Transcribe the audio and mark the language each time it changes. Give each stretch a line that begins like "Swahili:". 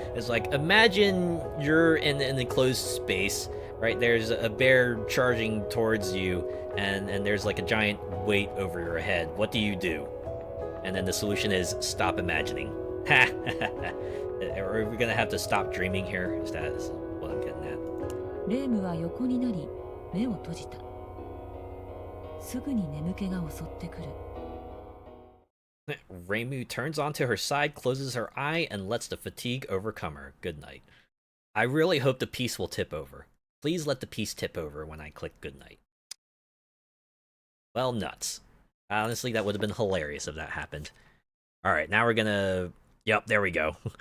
English: It's like, imagine you're in an enclosed space, right? There's a bear charging towards you, and there's like a giant weight over your head. What do you do? And then the solution is stop imagining. Are we gonna have to stop dreaming here? Is that what I'm getting at?
Japanese: レームは横になり、目を閉じた。すぐに眠気が襲ってくる。
English: Reimu turns onto her side, closes her eye, and lets the fatigue overcome her. Good night. I really hope the piece will tip over. Please let the piece tip over when I click good night. Well, nuts. Honestly, that would have been hilarious if that happened. Alright, now we're gonna... Yep, there we go.